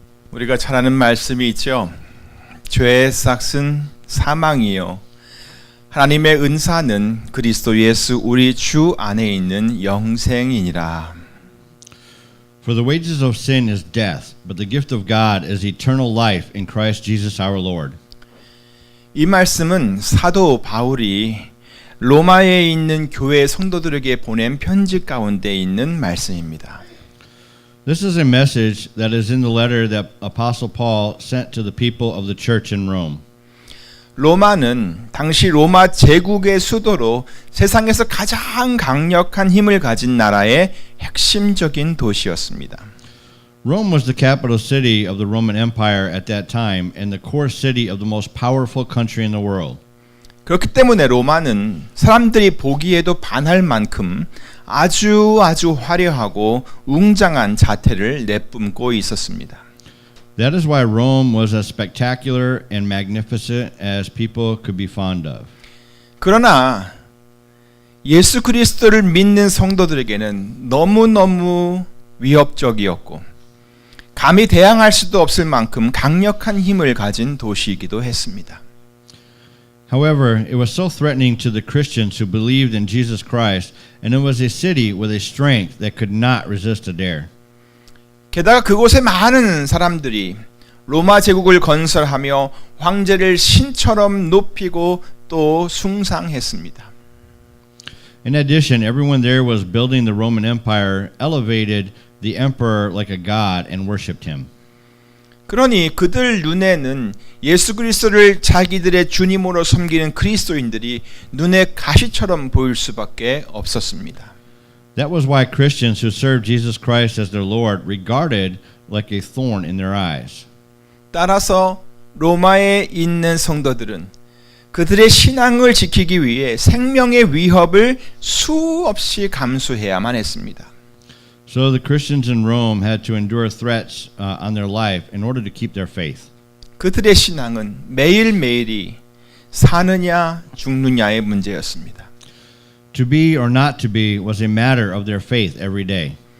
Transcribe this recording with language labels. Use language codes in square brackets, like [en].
[ko] 우리가 잘 아는 말씀이 있죠. 죄의 삭은 사망이요 하나님의 은사는 그리스도 예수 우리 주 안에 있는 영생이니라. [en] For the wages of sin is death, but the gift of God is eternal life in Christ Jesus our Lord. [ko] 이 말씀은 사도 바울이 로마에 있는 교회 성도들에게 보낸 편지 가운데 있는 말씀입니다. [en] This is a message that is in the letter that Apostle Paul sent to the people of the church in Rome. [ko] 로마는 당시 로마 제국의 수도로 세상에서 가장 강력한 힘을 가진 나라의 핵심적인 도시였습니다. [en] Rome was the capital city of the Roman Empire at that time and the core city of the most powerful country in the world. [ko] 그렇기 때문에 로마는 사람들이 보기에도 반할 만큼 아주 화려하고 웅장한 자태를 내뿜고 있었습니다. [en] That is why Rome was as spectacular and magnificent as people could be fond of. [ko] 그러나 예수 그리스도를 믿는 성도들에게는 너무너무 위협적이었고 감히 대항할 수도 없을 만큼 강력한 힘을 가진 도시이기도 했습니다. [en] However, it was so threatening to the Christians who believed in Jesus Christ, and it was a city with a strength that could not resist a dare. [ko] 게다가 그곳에 많은 사람들이 로마 제국을 건설하며 황제를 신처럼 높이고 또 숭상했습니다. [en] In addition, everyone there was building the Roman Empire, elevated the emperor like a god, and worshipped him. [ko] 그러니 그들 눈에는 예수 그리스도를 자기들의 주님으로 섬기는 그리스도인들이 눈에 가시처럼 보일 수밖에 없었습니다. [en] That was why Christians who served Jesus Christ as their Lord regarded like a thorn in their eyes. [ko] 따라서 로마에 있는 성도들은 그들의 신앙을 지키기 위해 생명의 위협을 수없이 감수해야만 했습니다. [en] So the Christians in Rome had to endure threats on their life in order to keep their faith. [ko] 그들의 신앙은 매일매일이 사느냐 죽느냐의 문제였습니다. [en] To be or not to be was a matter of their faith every day.